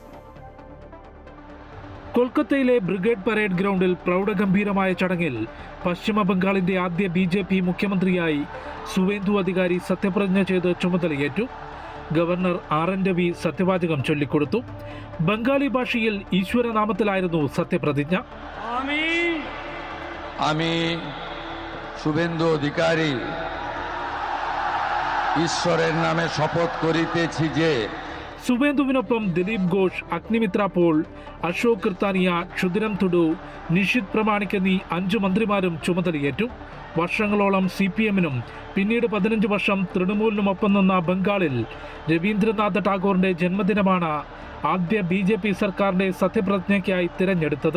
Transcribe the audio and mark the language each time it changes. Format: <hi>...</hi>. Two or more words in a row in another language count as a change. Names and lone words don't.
<ml>കൊൽക്കത്തയിലെ ബ്രിഗേഡ് പരേഡ് ഗ്രൗണ്ടിൽ പ്രൗഢഗംഭീരമായ ചടങ്ങിൽ പശ്ചിമബംഗാളിന്റെ ആദ്യ BJP മുഖ്യമന്ത്രിയായി സുവേന്ദു അധികാരി സത്യപ്രതിജ്ഞ ചെയ്ത് ചുമതലയേറ്റു. ഗവർണർ RN രവി സത്യവാചകം ചൊല്ലിക്കൊടുത്തു. ബംഗാളി ഭാഷയിൽ ഈശ്വരനാമത്തിലായിരുന്നു സത്യപ്രതിജ്ഞ.</ml> <bn>আমি শুভেন্দু অধিকারী ঈশ্বরের নামে শপথ করিতেছি যে</bn> <ml>സുവേന്ദുവിനൊപ്പം ദിലീപ് ഘോഷ്, അഗ്നിമിത്ര പോൾ, അശോക് കൃത്താനിയ, ക്ഷുദിരം തുഡു, നിഷിത് പ്രമാണിക് എന്നീ 5 മന്ത്രിമാരും ചുമതലയേറ്റു. വർഷങ്ങളോളം CPM-നും പിന്നീട് 15 വർഷം തൃണമൂലിനുമൊപ്പം നിന്ന ബംഗാളിൽ രവീന്ദ്രനാഥ് ടാഗോറിന്റെ ജന്മദിനമാണ് ആദ്യ BJP സർക്കാരിന്റെ സത്യപ്രതിജ്ഞയ്ക്കായി തിരഞ്ഞെടുത്തത്.</ml>